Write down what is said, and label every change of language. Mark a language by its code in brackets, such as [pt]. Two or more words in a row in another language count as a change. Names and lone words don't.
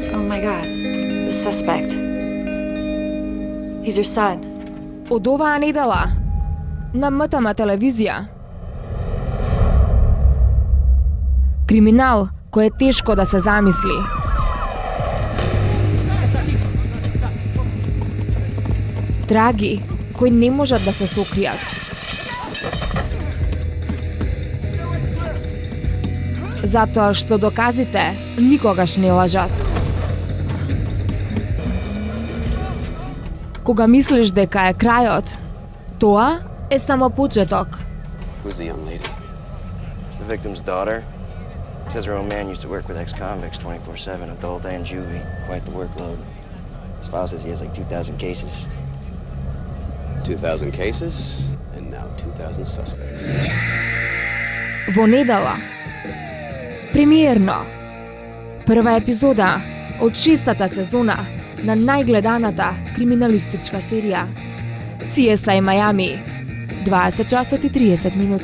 [en] my God, the suspect. He's your son. [mk] Од оваа недела на МТМ телевизија. Криминал кој е тешко да се замисли. Траги кои не можат да се сокријат. Затоа што доказите никогаш не лажат. Кога мислиш дека е крајот, тоа е само почеток. [en] Who's the young lady? It's the victim's daughter. Says her own man used to work with ex-convicts 24/7, adult and juvie. Quite the workload. His file says he has like 2,000 cases. 2,000 cases, and now 2,000 suspects. [mk] Во недела, премиерно, прва епизода од 6-та сезона на најгледаната криминалистичка серија CSI Miami, 20 часот и 30 минути.